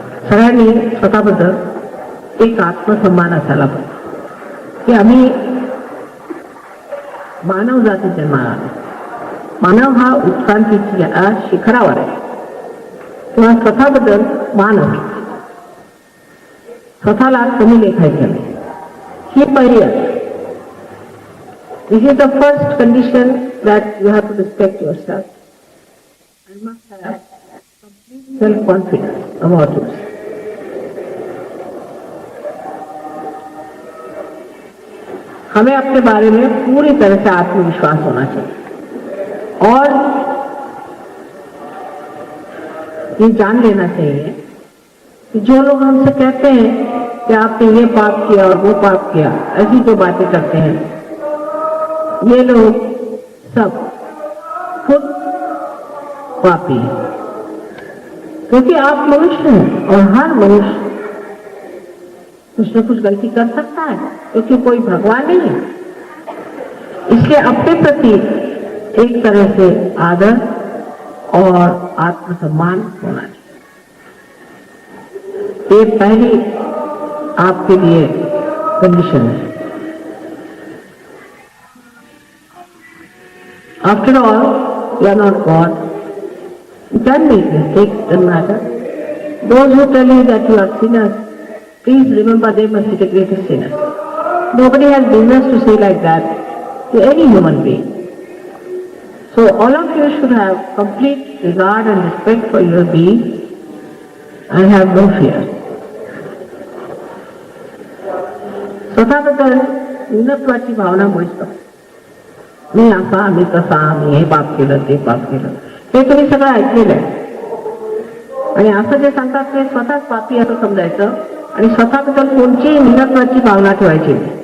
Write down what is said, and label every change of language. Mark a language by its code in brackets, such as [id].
[mr] सगळ्यांनी स्वतःबद्दल एक आत्मसन्मान असायला पाहिजे की आम्ही मानव जाती जन्माला आलो. मानव हा उत्क्रांतीच्या शिखरावर आहे, तेव्हा स्वतःबद्दल मान असतो, स्वतःला कमी लेखायचं नाही, ही पहिली आहे. [en] This is the first condition that you have to respect yourself and must have complete self-confidence about yourself. [hi] हमें अपने बारे में पूरी तरह से आत्मविश्वास होना चाहिए और ये जान लेना चाहिए कि जो लोग हमसे कहते हैं कि आपने ये पाप किया और वो पाप किया, ऐसी जो बातें करते हैं, ये लोग सब खुद पापी हैं, क्योंकि आप मनुष्य हैं और हर मनुष्य कुछ न कुछ गलती कर सकता है, क्योंकि कोई भगवान नहीं है. इसलिए अपने प्रति एक तरह से आदर और आत्मसम्मान होना चाहिए. ये पहली आपके लिए कंडीशन है. [en] After all, you are not God. You can make mistakes, doesn't matter. Those who tell you that you are sinners, please remember they must be the greatest sinners. Nobody has business to say like that to any human being. So all of you should have complete regard and respect for your being and have no fear. [mr] स्वतःबद्दल न्यूनत्वाची भावना मुळीच मी असा, मी तसा, मी हे पाप केलं, ते पाप केलं, हे तुम्ही सगळं ऐकलेलं आहे. आणि असं जे सांगतात ते स्वतःच पापी असं समजायचं आणि स्वतःबद्दल कोणतीही न्यूनत्वाची भावना ठेवायची.